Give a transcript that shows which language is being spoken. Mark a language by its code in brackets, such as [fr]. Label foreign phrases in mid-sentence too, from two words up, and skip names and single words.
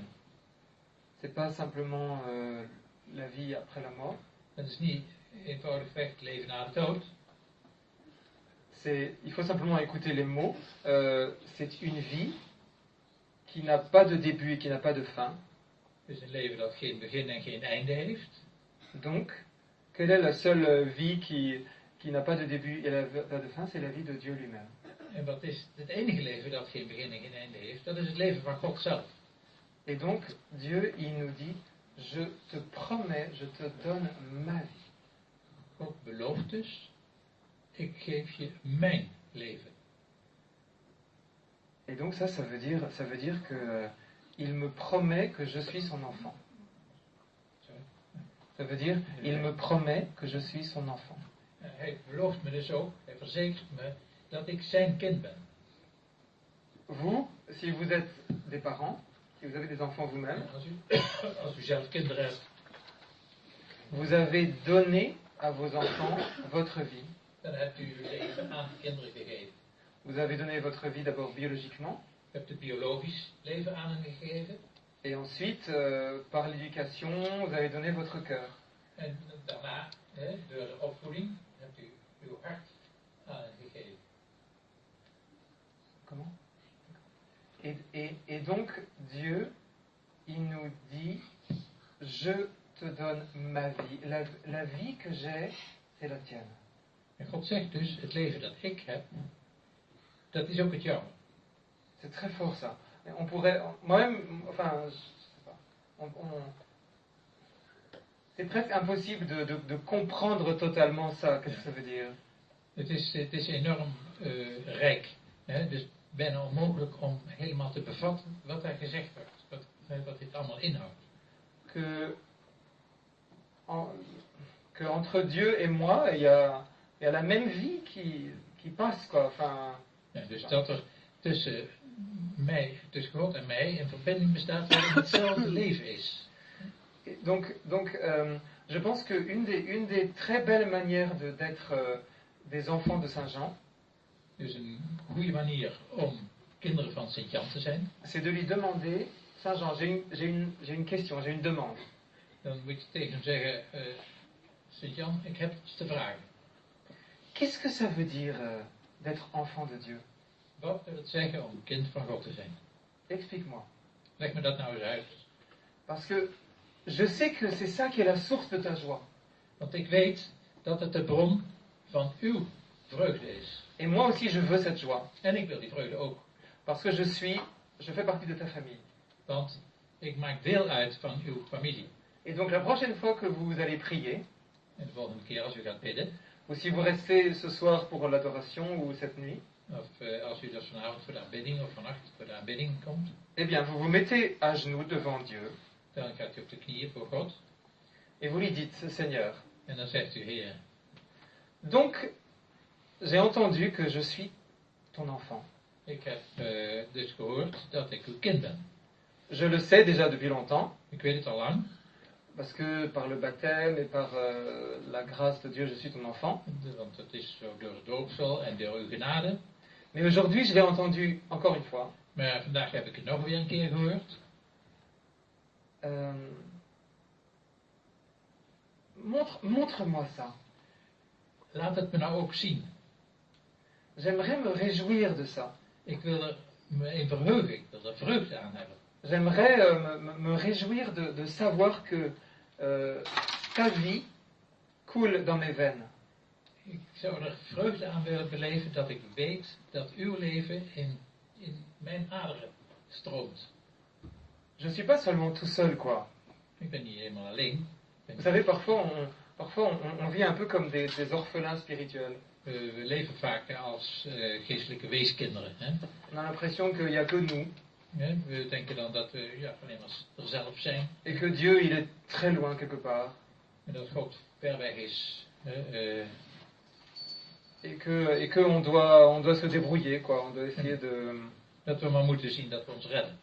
[fr] C'est pas simplement la vie après la mort. [nl] Dat is niet eenvoudigweg het leven na de dood. [fr] Il faut simplement écouter les mots. C'est une vie qui n'a pas de début et qui n'a pas de fin. [nl] Het is een leven dat geen begin en geen einde heeft. [fr] Donc, quelle est la seule vie qui n'a pas de début et pas de fin? C'est la vie de Dieu lui-même. [nl] En wat is het enige leven dat geen begin en geen einde heeft? Dat is het leven van God zelf. [fr] Et donc, Dieu, il nous dit, je te promets, je te donne ma vie. [nl] God belooft dus, ik geef je mijn leven. [fr] Et donc ça veut dire que il me promet que je suis son enfant. Ça veut dire, il me promet que je suis son enfant. [nl] Hij belooft me dus ook, hij verzekert me dat ik zijn kind ben. [fr] Vous, si vous êtes des parents, si vous avez des enfants vous-même, [nl] Als u zelf kinderen hebt, [fr] vous avez donné à vos enfants votre vie. [nl] dan hebt u uw leven aan de kinderen gegeven. [fr] Vous avez donné votre vie d'abord biologiquement. [nl] U hebt het biologisch leven aan hen gegeven. [fr] Et ensuite, par l'éducation, vous avez donné votre cœur. [nl] En daarna, door de opvoeding, hebt u uw hart aan hen gegeven. [fr] Comment? Et donc, Dieu, il nous dit, je te donne ma vie. La vie que j'ai, c'est la tienne. [nl] En God zegt dus, het leven dat ik heb, dat is ook het jouwe. [fr] C'est très fort ça. On pourrait, moi-même, enfin, je sais pas, c'est presque impossible de comprendre totalement ça. Qu'est-ce que ça veut dire? [nl] Het is enorm rijk. Hè? Dus bijna onmogelijk om helemaal te bevatten wat daar gezegd wordt. Wat dit allemaal inhoudt. [fr] Que entre Dieu et moi, il y a la même vie qui passe, quoi. Enfin, [nl] Ja, dus dat er tussen God en mij een verbinding bestaat waarin hetzelfde leven is. [fr] Donc je pense qu'une des très belles manières des enfants de Saint Jean, [nl] Dus een goede manier om kinderen van Sint-Jan te zijn. [fr] c'est de lui demander, Saint Jean, j'ai une question, j'ai une demande. [nl] Dan moet je tegen hem zeggen, Sint-Jan, ik heb iets te vragen. [fr] Qu'est-ce que ça veut dire d'être enfant de Dieu? [nl] Wat wil het zeggen om kind van God te zijn? [fr] Explique-moi. [nl] Leg me dat nou eens uit. [fr] Parce que je sais que c'est ça qui est la source de ta joie. [nl] Want ik weet dat het de bron van uw vreugde is. [fr] Et moi aussi, je veux cette joie. [nl] En ik wil die vreugde ook. [fr] Parce que je fais partie de ta famille. [nl] Want ik maak deel uit van uw familie. [fr] Et donc la prochaine fois que vous allez prier, [nl] En de volgende keer als u gaat bidden, [fr] ou si vous restez ce soir pour l'adoration ou cette nuit, [nl] of als u dus vanavond voor de aanbidding of vannacht voor de aanbidding komt, [fr] eh bien vous vous mettez à genoux devant Dieu [nl] dan gaat u op de knieën voor God. [fr] et vous lui dites, Seigneur, [nl] En dan zegt u, Heer, [fr] donc j'ai entendu que je suis ton enfant. [nl] ik heb dus gehoord dat ik uw kind ben. [fr] Je le sais déjà depuis longtemps, [nl] Ik weet het al lang, [fr] parce que par le baptême et par la grâce de Dieu, je suis ton enfant. [nl] want het is zo door het doopsel en door uw genade. [fr] Mais aujourd'hui, je l'ai entendu encore une fois. [nl] Maar vandaag heb ik het nog weer een keer gehoord. [fr] Montre-moi ça. [nl] Laat het me nou ook zien. [fr] J'aimerais me réjouir de ça. [nl] Ik wil er me in verheugen, ik wil er vreugde aan hebben. [fr] J'aimerais me réjouir de savoir que ta vie coule dans mes veines. [nl] Ik zou er vreugde aan willen beleven dat ik weet dat uw leven in mijn aderen stroomt. [fr] Je ne suis pas seulement tout seul, quoi. [nl] Ik ben niet helemaal alleen. [fr] Vous savez, parfois on vit un peu comme des orphelins spirituels. [nl] We leven vaak als geestelijke weeskinderen. Hè? [fr] On a l'impression qu'il n'y a que nous. [nl] Ja, we denken dan dat we alleen maar er zelf zijn. [fr] Et que Dieu, il est très loin quelque part. [nl] En dat God ver weg is. [fr] Et que on doit se débrouiller, quoi. On doit essayer [nl] Dat we maar moeten zien dat we ons redden.